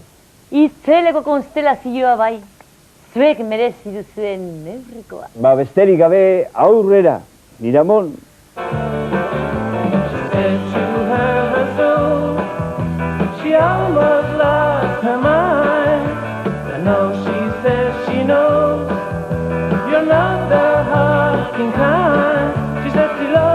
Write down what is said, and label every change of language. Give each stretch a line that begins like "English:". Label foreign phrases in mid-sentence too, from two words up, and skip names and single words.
Basque: Itzeleko konstelazioa bai, zuek merezi duzuen neurrikoa. Ba besterik gabe aurrera, Miramon.
English: She almost lost her mind. I know she says she knows you're not the hard kind. She said to